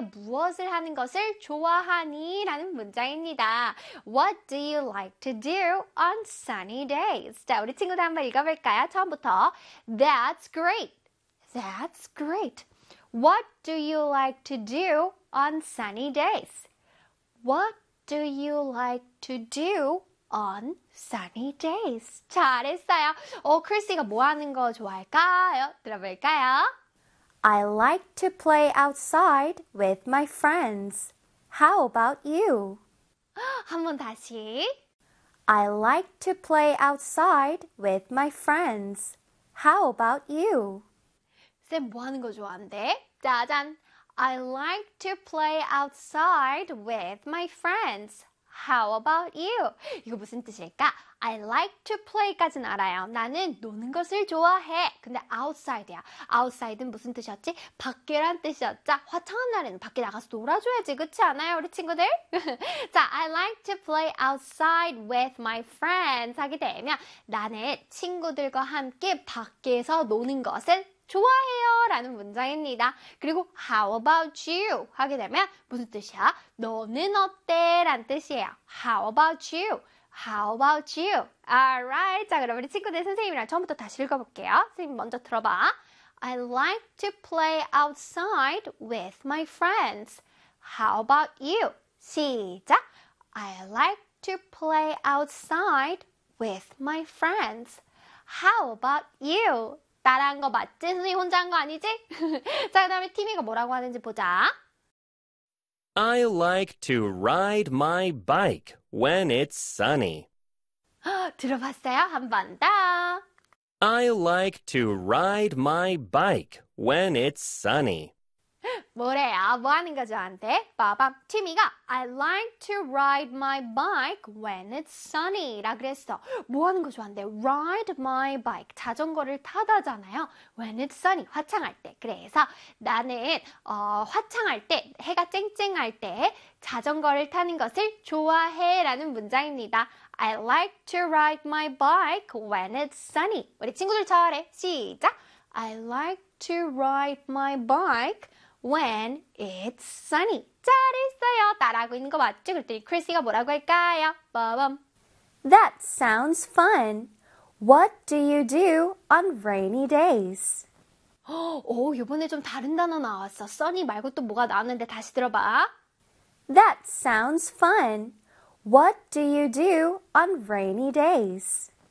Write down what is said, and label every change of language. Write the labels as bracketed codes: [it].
[ko] 무엇을 하는 것을 좋아하니? 라는 문장입니다. [en] What do you like to do on sunny days? [ko] 자, 우리 친구들 한번 읽어볼까요? 처음부터. [en] That's great. That's great. What do you like to do on sunny days? What do you like to do on sunny days? [ko] 잘했어요. 크리스가 뭐 하는 거 좋아할까요? 들어볼까요? [en] I like to play outside with my friends. How about you? [ko] 한번 다시. [en] I like to play outside with my friends. How about you? [ko] 쌤, 뭐 하는 거 좋아한대? 짜잔. [en] I like to play outside with my friends. How about you? [ko] 이거 무슨 뜻일까? [en] I like to play [ko] 까지는 알아요. 나는 노는 것을 좋아해. 근데 outside야. outside은 무슨 뜻이었지? 밖이란 뜻이었죠? 화창한 날에는 밖에 나가서 놀아줘야지. 그렇지 않아요, 우리 친구들? 자, [en] I like to play outside with my friends [ko] 하게 되면 나는 친구들과 함께 밖에서 노는 것을 좋아해요라는 문장입니다. 그리고 [en] How about you? [ko] 하게 되면 무슨 뜻이야? 너는 어때? 라는 뜻이에요. [en] How about you? How about you? Alright. [ko] 자, 그럼 우리 친구들 선생님이랑 처음부터 다시 읽어볼게요. 선생님 먼저 들어봐. [en] I like to play outside with my friends. How about you? [ko] 시작. [en] I like to play outside with my friends. How about you? [ko] 나라는 거 맞지? 선생님 혼자 한거 아니지? 자, 그다음에 티미가 뭐라고 하는지 보자. [en] I like to ride my bike when it's sunny. [ko] 들어봤어요? 한번 더. [en] I like to ride my bike when it's sunny. [ko] 뭐래요? 뭐 하는 거 좋아한대? 봐봐. [en] 티미가 I like to ride my bike when it's sunny. [ko] 라 그랬어. 뭐 하는 거 좋아한대? [en] Ride my bike. [ko] 자전거를 타다잖아요. [en] When it's sunny. [ko] 화창할 때. 그래서 나는, 화창할 때, 해가 쨍쨍할 때 자전거를 타는 것을 좋아해. 라는 문장입니다. [en] I like to ride my bike when it's sunny. [ko] 우리 친구들 잘해. 시작. [en] I like to ride my bike when it's sunny. [ko] 잘했어요. 나라고 있는 거 맞죠? 그랬더니 크리스가 뭐라고 할까요? 빠밤. [en] That sounds fun. What do you do on rainy days? [ko] 요번에 좀 다른 단어 나왔어. sunny 말고 또 뭐가 나왔는데 다시 들어봐. [en] That sounds fun. What do you do on rainy days?